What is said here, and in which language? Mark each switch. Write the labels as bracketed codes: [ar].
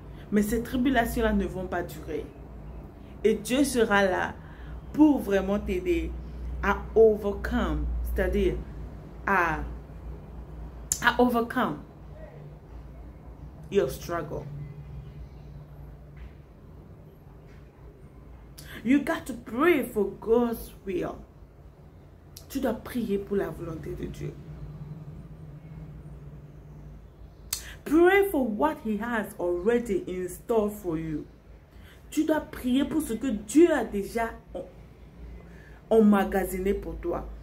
[fr] Mais ces tribulations-là ne vont pas durer. Et Dieu sera là pour vraiment t'aider à overcome, c'est-à-dire à [en] overcome your struggle. You got to pray for God's will. [fr] Tu dois prier pour la volonté de Dieu. [en] Pray for what he has already in store for you. [fr] Tu dois prier pour ce que Dieu a déjà emmagasiné pour toi.